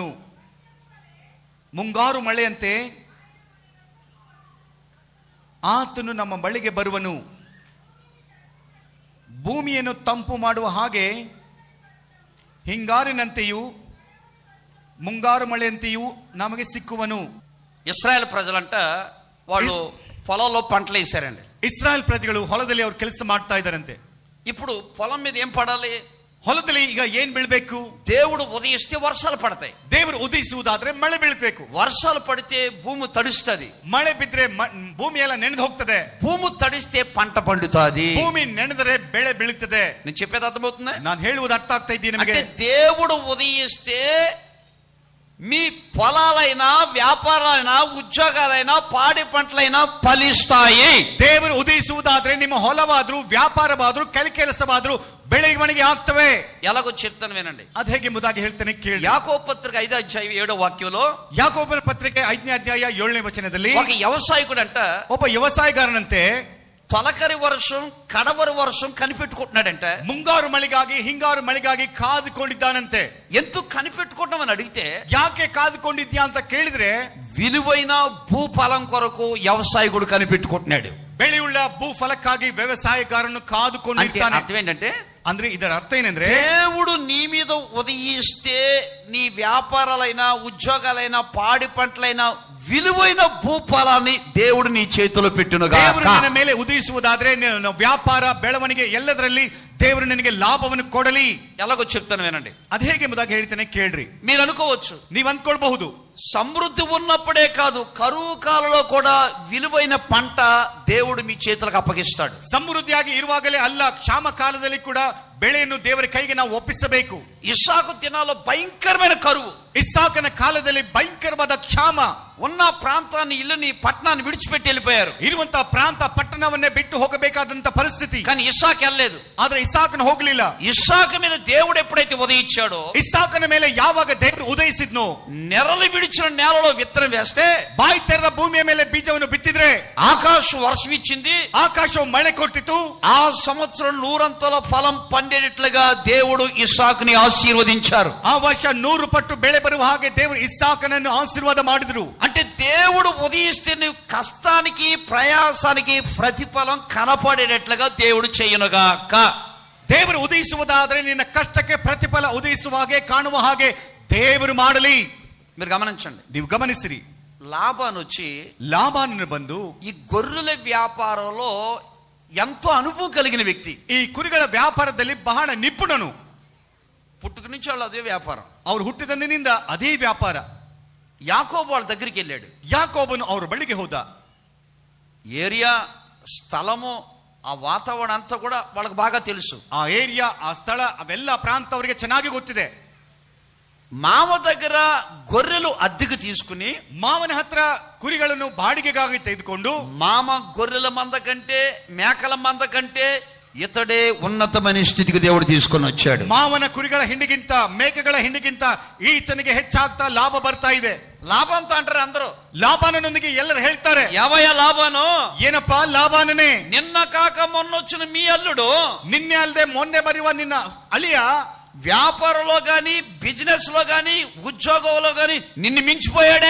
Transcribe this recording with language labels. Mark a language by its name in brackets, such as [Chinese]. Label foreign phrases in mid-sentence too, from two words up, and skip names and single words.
[Kannada] ಮುಂಗಾರು ಮಳೆಯಂತೆ ಆತನು ನಮ್ಮ ಬಳಿಗೆ ಬರುವನು. ಭೂಮಿಯನ್ನು ತಂಪು ಮಾಡುವ ಹಾಗೆ ಹಿಂಗಾರಿನಂತೆಯೂ ಮುಂಗಾರು ಮಳೆಯಂತೆಯೂ ನಮಗೆ ಸಿಕ್ಕುವನು. [Telugu] ఇశ్రాయేల్ ప్రజలంట వాళ్ళు పొలంలో పంటలు వేసారండి. [Kannada] ಇಸ್ರಾಯೇಲ್ ಪ್ರಜೆಗಳು ಹೊಲದಲ್ಲಿ ಅವರು ಕೆಲಸ ಮಾಡ್ತಾ ಇದ್ದಾರಂತೆ. [Telugu] ఇప్పుడు పొలం మీద ఏం పడాలి? [Kannada] ಹೊಲದಲ್ಲಿ ಈಗ ಏನ್ ಬೀಳ್ಬೇಕು? [Telugu] దేవుడు ఉదయిస్తే వర్షాలు పడతాయి. [Kannada] ದೇವರು ಉದಯಿಸುವುದಾದ್ರೆ ಮಳೆ ಬೀಳ್ಬೇಕು. [Telugu] వర్షాలు పడితే భూమి తడుస్తుంది, [Kannada] ಮಳೆ ಬಿದ್ರೆ ಭೂಮಿ ಎಲ್ಲ ನೆನೆದು ಹೋಗ್ತದೆ. [Telugu] భూమి తడిస్తే పంట పండుతుంది, [Kannada] ಭೂಮಿ ನೆನೆದರೆ ಬೆಳೆ ಬೀಳುತ್ತದೆ. [Telugu] నేను చెప్పేది అర్థమవుతుంది? [Kannada] ನಾನು ಹೇಳುವುದು ಅರ್ಥ ಆಗ್ತಾ ಇದ್ದೀನಿ ನಿಮಗೆ? [Telugu] అంటే దేవుడు ఉదయిస్తే మీ పొలాలైనా వ్యాపారాలైనా ఉద్యోగాలైనా పాడి పంటలైనా ఫలిస్తాయి. [Kannada] ದೇವರು ಉದಯಿಸುವುದಾದ್ರೆ ನಿಮ್ಮ ಹೊಲವಾದ್ರೂ ವ್ಯಾಪಾರವಾದ್ರೂ ಕೆಲಸವಾದ್ರೂ ಬೆಳವಣಿಗೆ ಆಗ್ತವೆ. [Telugu] ఎలాగో చెప్తాను వినండి. [Kannada] ಅದು ಹೇಗೆ ಎಂಬುದಾಗಿ ಹೇಳ್ತೇನೆ ಕೇಳಿ. [Telugu] యాకోబు పత్రిక 5వ అధ్యాయం 7వ వాక్యంలో, [Kannada] ಯಾಕೋಬನ ಪತ್ರಿಕೆ 5ನೇ ಅಧ್ಯಾಯ 7ನೇ ವಚನದಲ್ಲಿ [Telugu] ఒక వ్యవసాయకుడంట [Kannada] ಒಬ್ಬ ವ್ಯವಸಾಯಗಾರನಂತೆ [Telugu] తొలకరి వర్షం కడవరి వర్షం కనిపెట్టుకుంటున్నాడంట. [Kannada] ಮುಂಗಾರು ಮಳೆಗಾಗಿ ಹಿಂಗಾರು ಮಳೆಗಾಗಿ ಕಾದುಕೊಂಡಿದ್ದಾನಂತೆ. [Telugu] ఎందుకు కనిపెట్టుకుంటామని అడిగితే, [Kannada] ಯಾಕೆ ಕಾದುಕೊಂಡಿದ್ಯಾ ಅಂತ ಕೇಳಿದ್ರೆ, [Telugu] విలువైన భూఫలం కొరకు వ్యవసాయకుడు కనిపెట్టుకుంటున్నాడు. [Kannada] ಬೆಳೆಯುಳ್ಳ ಭೂಫಲಕ್ಕಾಗಿ ವ್ಯವಸಾಯಗಾರನು ಕಾದುಕೊಂಡಿರ್ತಾನೆ. [Telugu] అర్థం ఏంటంటే, [Kannada] ಅಂದ್ರೆ ಇದರ ಅರ್ಥ ಏನಂದ್ರೆ, [Telugu] దేవుడు నీ మీద ఉదయిస్తే నీ వ్యాపారాలైనా ఉద్యోగాలైనా పాడి పంటలైనా విలువైన భూఫలాన్ని దేవుడు నీ చేతిలో పెట్టునుగా. [Kannada] ದೇವರು ನಿನ್ನ ಮೇಲೆ ಉದಯಿಸುವುದಾದ್ರೆ ವ್ಯಾಪಾರ ಬೆಳವಣಿಗೆ ಎಲ್ಲದರಲ್ಲಿ ದೇವರು ನಿನಗೆ ಲಾಭವನ್ನು ಕೊಡಲಿ. [Telugu] ఎలాగో చెప్తాను వినండి. [Kannada] ಅದು ಹೇಗೆ ಎಂಬುದಾಗಿ ಹೇಳ್ತೇನೆ ಕೇಳ್ರಿ. [Telugu] మీరు అనుకోవచ్చు, [Kannada] ನೀವ್ ಅಂದ್ಕೊಳ್ಬಹುದು [Telugu] సమృద్ధి ఉన్నప్పుడే కాదు కరువు కాలంలో కూడా విలువైన పంట దేవుడు మీ చేతులకు అప్పగిస్తాడు. [Kannada] ಸಮೃದ್ಧಿಯಾಗಿ ಇರುವಾಗಲೇ ಅಲ್ಲ, ಕ್ಷಾಮ ಕಾಲದಲ್ಲಿ ಕೂಡ ಬೆಳೆಯನ್ನು ದೇವರ ಕೈಗೆ ನಾವು ಒಪ್ಪಿಸಬೇಕು. [Telugu] ఇస్సాకు దినాల్లో భయంకరమైన కరువు, [Kannada] ಇಸ್ಸಾಕನ ಕಾಲದಲ್ಲಿ ಭಯಂಕರವಾದ ಕ್ಷಾಮ. [Telugu] ఉన్న ప్రాంతాన్ని ఇల్లుని పట్టణాన్ని విడిచిపెట్టి వెళ్ళిపోయారు. [Kannada] ಇರುವಂತಹ ಪ್ರಾಂತ ಪಟ್ಟಣವನ್ನೇ ಬಿಟ್ಟು ಹೋಗಬೇಕಾದಂತ ಪರಿಸ್ಥಿತಿ. [Telugu] కానీ ఇస్సాకు వెళ్ళలేదు. [Kannada] ಆದ್ರೆ ಇಸ್ಸಾಕನ ಹೋಗ್ಲಿಲ್ಲ. [Telugu] ఇస్సాకు మీద దేవుడు ఎప్పుడైతే ఉదయించాడో, [Kannada] ಇಸ್ಸಾಕನ ಮೇಲೆ ಯಾವಾಗ ದೇವರು ಉದಯಿಸಿದ್ನೋ, [Telugu] నెరలు విడిచిన నేలలో విత్తనం వేస్తే [Kannada] ಬಾಯಿ ತೆರೆದ ಭೂಮಿಯ ಮೇಲೆ ಬೀಜವನ್ನು ಬಿತ್ತಿದ್ರೆ [Telugu] ఆకాశం వర్షం ఇచ్చింది, [Kannada] ಆಕಾಶವು ಮಳೆ ಕೊಟ್ಟಿತು. [Telugu] ఆ సంవత్సరం 100 ఫలం పండేటట్లుగా దేవుడు ఇస్సాకుని ఆశీర్వదించారు. [Kannada] ಆ ವರ್ಷ 100 ಪಟ್ಟು ಬೆಳೆ ಬರುವ ಹಾಗೆ ದೇವರು ಇಸ್ಸಾಕನನ್ನು ಆಶೀರ್ವಾದ ಮಾಡಿದ್ರು. [Telugu] అంటే దేవుడు ఉదయిస్తే నువ్వు కష్టానికి ప్రయాసానికి ప్రతిఫలం కనపడేటట్లుగా దేవుడు చేయనుగాక. [Kannada] ದೇವರು ಉದಯಿಸುವುದಾದ್ರೆ ನಿನ್ನ ಕಷ್ಟಕ್ಕೆ ಪ್ರತಿಫಲ ಉದಯಿಸುವ ಹಾಗೆ ಕಾಣುವ ಹಾಗೆ ದೇವರು ಮಾಡಲಿ. [Telugu] మీరు గమనించండి. [Kannada] ನೀವು ಗಮನಿಸಿರಿ. [Telugu] లాభాన్ని వచ్చి [Kannada] ಲಾಭಾನನ್ನು ಬಂದು [Telugu] ఈ గొర్రెల వ్యాపారంలో ఎంతో అనుభవం కలిగిన వ్యక్తి, [Kannada] ಈ ಕುರಿಗಳ ವ್ಯಾಪಾರದಲ್ಲಿ ಬಹಳ ನಿಪುಣನು. [Telugu] పుట్టుక నుంచి వాళ్ళు అదే వ్యాపారం. [Kannada] ಅವರು ಹುಟ್ಟಿದಂದಿನಿಂದ ಅದೇ ವ್ಯಾಪಾರ. [Telugu] యాకోబు వాళ్ళ దగ్గరికి వెళ్ళాడు. [Kannada] ಯಾಕೋಬನು ಅವರ ಬಳಿಗೆ ಹೋದ. [Telugu] ఏరియా స్థలము ఆ వాతావరణం అంతా కూడా వాళ్ళకి బాగా తెలుసు. [Kannada] ಆ ಏರಿಯಾ, ಆ ಸ್ಥಳ, ಅವೆಲ್ಲ ಪ್ರಾಂತ ಅವರಿಗೆ ಚೆನ್ನಾಗಿ ಗೊತ್ತಿದೆ. [Telugu] మామ దగ్గర గొర్రెలు అద్దెకు తీసుకుని [Kannada] ಮಾವನ ಹತ್ರ ಕುರಿಗಳನ್ನು ಬಾಡಿಗೆಗಾಗಿ ತೆಗೆದುಕೊಂಡು, [Telugu] మామ గొర్రెల మంద కంటే మేకల మంద కంటే ఇతడే ఉన్నతమైన స్థితికి దేవుడు తీసుకొని వచ్చాడు. [Kannada] ಮಾವನ ಕುರಿಗಳ ಹಿಂಡಿಗಿಂತ ಮೇಕೆಗಳ ಹಿಂಡಿಗಿಂತ ಈತನಿಗೆ ಹೆಚ್ಚಾಗ್ತಾ ಲಾಭ ಬರ್ತಾ ಇದೆ. [Telugu] లాభంతో అంటారు అందరూ. [Kannada] ಲಾಭಾನನೊಂದಿಗೆ ಎಲ್ಲರೂ ಹೇಳ್ತಾರೆ, [Telugu] యావయ్య లాభాను, [Kannada] ಏನಪ್ಪಾ ಲಾಭಾನನೇ, [Telugu] నిన్న కాక మొన్న వచ్చిన మీ అల్లుడు [Kannada] ನಿನ್ನೆ ಅಲ್ಲದೆ ಮೊನ್ನೆ ಬರುವ ನಿನ್ನ ಅಳಿಯ [Telugu] వ్యాపారంలో గాని బిజినెస్ లో గాని ఉద్యోగంలో గాని నిన్ను మించిపోయాడే.